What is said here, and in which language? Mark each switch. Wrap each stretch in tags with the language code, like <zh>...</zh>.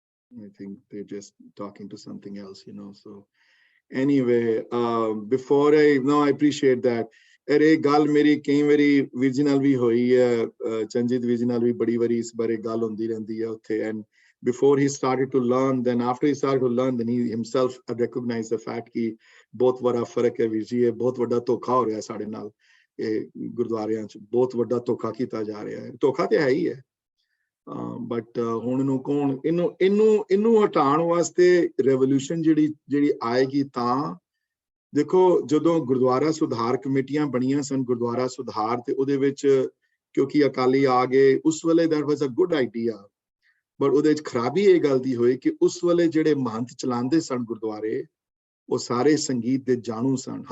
<en>I think they're just talking to something else, so anyway, before I appreciate that.</en> <pa>ਇਹ ਗੱਲ ਮੇਰੀ ਕਈ ਵਾਰੀ ਵੀਰ ਜੀ ਨਾਲ ਵੀ ਹੋਈ ਹੈ, ਚੰਜੀਤ ਵੀਰ ਜੀ ਨਾਲ ਵੀ ਬੜੀ ਵਾਰੀ ਇਸ ਬਾਰੇ ਗੱਲ ਹੁੰਦੀ ਰਹਿੰਦੀ ਹੈ ਉੱਥੇ।</pa> <en>And before he started to learn, then after he started to learn, then he himself recognized the fact</en> <pa>ਕਿ ਬਹੁਤ ਵੱਡਾ ਫਰਕ ਹੈ ਵੀਰ ਜੀ, ਇਹ ਬਹੁਤ ਵੱਡਾ ਧੋਖਾ ਹੋ ਰਿਹਾ ਸਾਡੇ ਨਾਲ। ਇਹ ਗੁਰਦੁਆਰਿਆਂ 'ਚ ਬਹੁਤ ਵੱਡਾ ਧੋਖਾ ਕੀਤਾ ਜਾ ਰਿਹਾ ਹੈ। ਧੋਖਾ ਤੇ ਹੈ ਹੀ ਹੈ, ਬਟ ਹੁਣ ਇਹਨੂੰ ਕੌਣ ਇਹਨੂੰ ਹਟਾਉਣ ਵਾਸਤੇ ਰੈਵੋਲੂਸ਼ਨ ਜਿਹੜੀ ਆਏਗੀ ਤਾਂ ਦੇਖੋ, ਜਦੋਂ ਗੁਰਦੁਆਰਾ ਸੁਧਾਰ ਕਮੇਟੀਆਂ ਬਣੀਆਂ ਸਨ, ਗੁਰਦੁਆਰਾ ਸੁਧਾਰ, ਤੇ ਉਹਦੇ ਵਿੱਚ ਕਿਉਂਕਿ ਅਕਾਲੀ ਆ ਗਏ ਉਸ ਵੇਲੇ,</pa> <en>that was a good idea,</en> <pa>but ਉਹਦੇ ਵਿੱਚ ਖਰਾਬੀ ਇਹ ਗੱਲ ਦੀ ਹੋਈ ਕਿ ਉਸ ਵੇਲੇ ਜਿਹੜੇ ਮਹੰਤ ਚਲਾਉਂਦੇ ਸਨ ਗੁਰਦੁਆਰੇ, ਉਹ ਸਾਰੇ ਸੰਗੀਤ ਦੇ ਜਾਣੂ ਸਨ।</pa>